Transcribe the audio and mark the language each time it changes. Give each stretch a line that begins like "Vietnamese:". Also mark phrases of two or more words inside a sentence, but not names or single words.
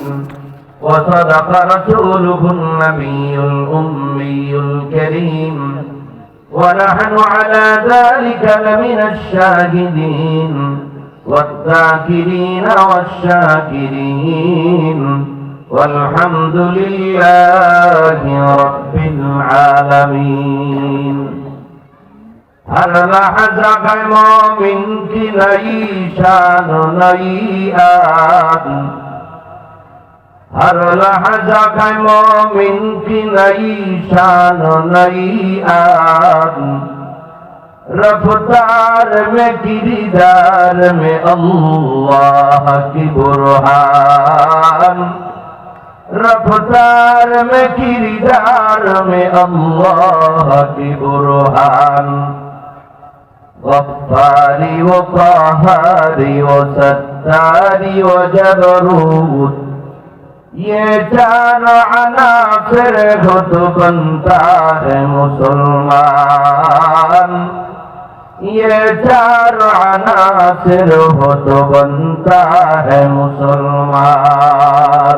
Arabic: وصدق رسوله النبي الأمي الكريم، ونحن على ذلك لمن الشاهدين والذاكرين والشاكرين، والحمد لله رب العالمين.
Urdu: هر لحظة مومن کی نئی شان نئی آن، ہر لحظة مومن کی نئی شان نئی آن، رفتار میں کردار میں اللہ کی برہان، رفتار میں کردار میں اللہ کی برہان، غفاری و قہاری و ستاری و جبروت، یہ چار عناصر ہو تو بنتا ہے مسلمان، یہ چار عناصر ہو تو بنتا ہے مسلمان۔